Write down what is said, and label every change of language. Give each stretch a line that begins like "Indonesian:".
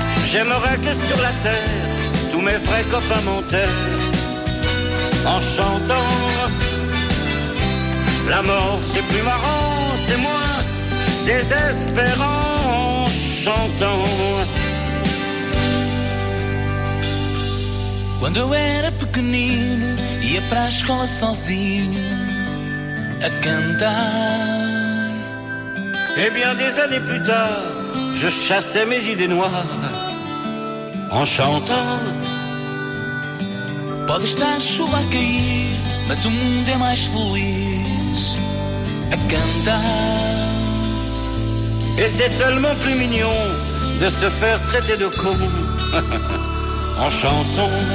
French: J'aimerais que sur la terre, tous mes vrais copains m'enterrent en chantant. La mort c'est plus marrant, c'est moins désespérant en chantant.
Portuguese: Quando eu era pequenino, ia pra escola sozinho a cantar.
French: Et bien des années plus tard, je chassais mes idées noires en chantant.
Portuguese: Pode estar chuva a cair, mas o mundo é mais feliz a cantar.
French: Et c'est tellement plus mignon de se faire traiter de con en chanson.